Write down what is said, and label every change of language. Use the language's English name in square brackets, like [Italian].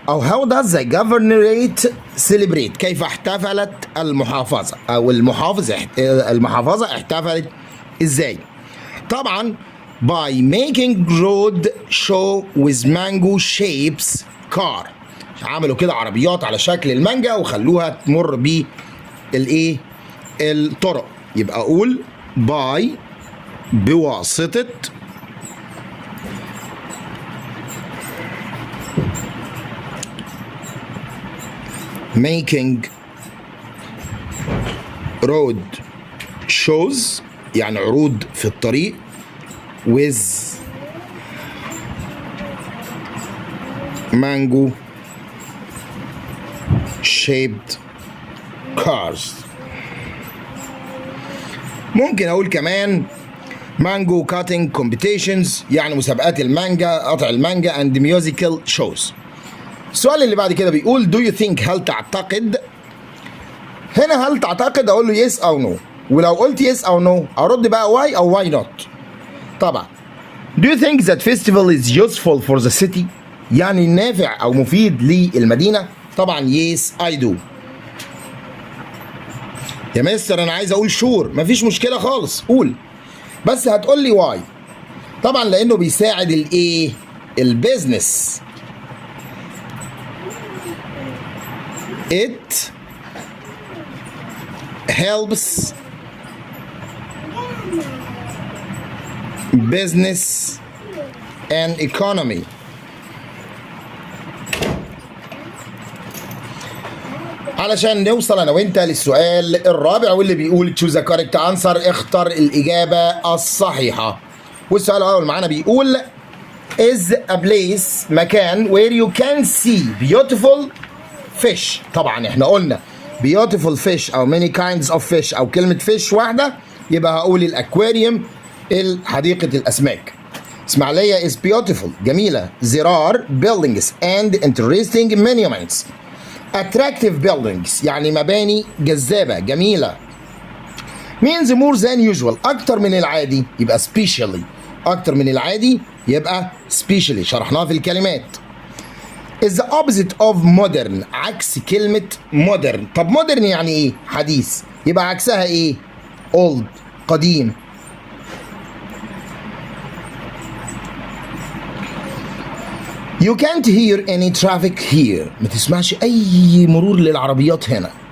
[English] how does the governorate celebrate؟ [Arabic] كيف احتفلت المحافظة أو المحافظة احتفلت إزاي؟ طبعا [English] by making road show with mango shapes car، [Arabic] عملوا كده عربيات على شكل المانجا وخلوها تمر بالإيه؟ الطرق. يبقى أقول [English] by، [Arabic] بواسطة، [English] making road shows [Arabic] يعني عروض في الطريق [English] with mango shaped cars. [Arabic] ممكن اقول كمان [English] mango cutting competitions [Arabic] يعني مسابقات المانجا، قطع المانجا [English] and musical shows. [Arabic] السؤال اللي بعد كده بيقول [English] do you think، [Arabic] هل تعتقد؟ هنا هل تعتقد اقول له yes او no، ولو قلت yes او no ارد بقى why او [English] why not. طبعا do you think that festival is useful for the city، [Arabic] يعني نافع او مفيد للمدينة؟ طبعا [English] yes I do. [Arabic] يا مستر انا عايز اقول [English] sure، [Arabic] مفيش مشكلة خالص قول، بس هتقول لي why. طبعا لانه بيساعد الايه؟ البيزنس. [English] It helps business and economy. [Arabic] علشان نوصل انا وانت للسؤال الرابع واللي بيقول [English] choose the correct answer، [Arabic] اختر الاجابه الصحيحه. والسؤال الاول معانا بيقول [English] is a place، [Arabic] مكان [English] where you can see beautiful fish. [Arabic] طبعا احنا قلنا [English] beautiful fish [Arabic] او [English] many kinds of fish [Arabic] او كلمة fish واحدة، يبقى هقول الاكواريوم، حديقة الاسماك. [English] اسماعيلية is beautiful، [Arabic] جميلة. [English] there are buildings and interesting monuments. attractive buildings [Arabic] يعني مباني جذابة جميلة. [English] means more than usual، [Arabic] اكتر من العادي يبقى [English] specially، [Arabic] اكتر من العادي يبقى specially، شرحناها في الكلمات. [English] is the opposite of modern، [Arabic] عكس كلمة modern. طب modern يعني ايه؟ حديث، يبقى عكسها ايه؟ [English] old، [Arabic] قديم. [English] you can't hear any traffic here، [Arabic] ما تسمعش اي مرور للعربيات هنا.